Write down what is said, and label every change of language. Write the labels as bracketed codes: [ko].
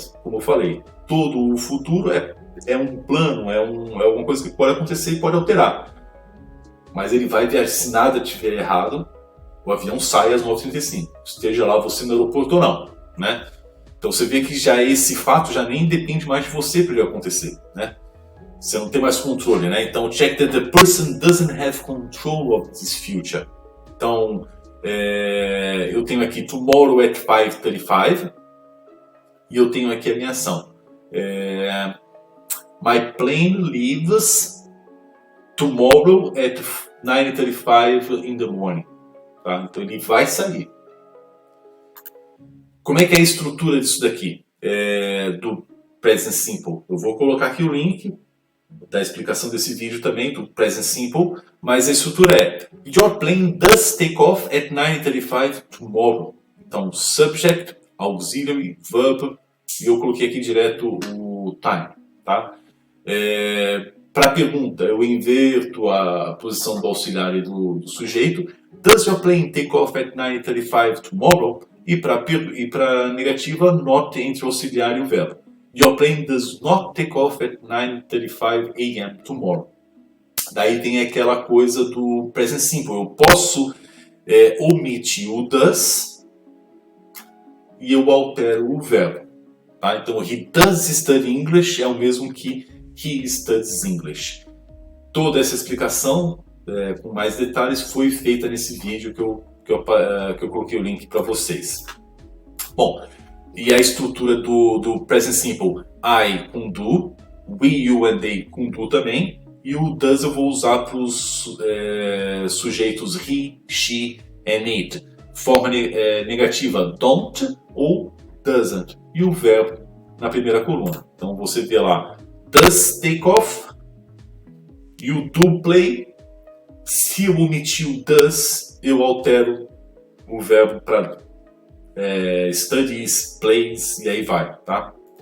[pt] Mas, como eu falei, todo o futuro é um plano, é alguma coisa que pode acontecer e pode alterar. Mas ele vai ver, se nada estiver errado, o avião sai às 9:35. Esteja lá você no aeroporto ou não, né? Então você vê que já esse fato já nem depende mais de você para ele acontecer, né? Você não tem mais controle, né? Então, [en] check that the person doesn't have control of this future. [pt] Então, eu tenho aqui tomorrow at 5:35 e eu tenho aqui a minha ação. [en] My plane leaves tomorrow at 9:35 in the morning. [pt] Tá? Então, ele vai sair. Como é que é a estrutura disso daqui? Do Present Simple. Eu vou colocar aqui o link da explicação desse vídeo também, do Present Simple, mas a estrutura é [en] Your plane does take off at 9:35 tomorrow. [pt] Então, subject, auxiliary, verb, e eu coloquei aqui direto o time. Tá? Para a pergunta, eu inverto a posição do auxiliar e do sujeito. [en] Does your plane take off at 9:35 tomorrow? [pt] E para a negativa, not entre o auxiliar e o verbo. [en] Your plane does not take off at 9:35 a.m. [pt] tomorrow. Daí tem aquela coisa do present simple. Eu posso omitir o does e eu altero o verbo. Tá? [en] Então, he does study English [pt] é o mesmo que [en] he studies English. [pt] Toda essa explicação, com mais detalhes, foi feita nesse vídeo que eu coloquei o link para vocês. Bom, e a estrutura do present simple, I com do, we, you and they com do também, e o does eu vou usar para os sujeitos he, she and it. Forma negativa, don't ou doesn't. E o verbo na primeira coluna. Então você vê lá, [en] does take off, you do play. Se eu omitir o does, eu altero o verbo para studies, plays e aí vai, tá?